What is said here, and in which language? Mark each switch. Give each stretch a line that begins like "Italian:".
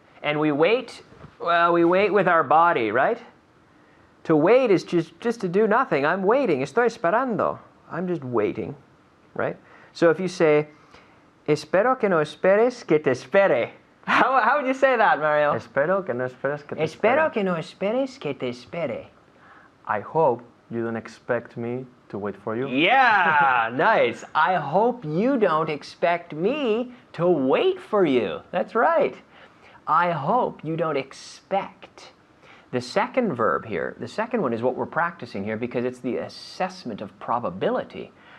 English: And we wait with our body, right? To wait is just to do nothing. I'm waiting,
Spanish: estoy esperando.
English: I'm just waiting, right? So if you say,
Spanish: espero que no esperes que te espere.
English: How would you say that, Mario?
Spanish: Espero que no esperes que te Espero espere. que no esperes que te espere.
English: I hope you don't expect me to wait for you. Yeah, nice. I hope you don't expect me to wait for you. That's right. I hope you don't expect. The second verb here, the second one is what we're practicing here because it's the assessment of probability.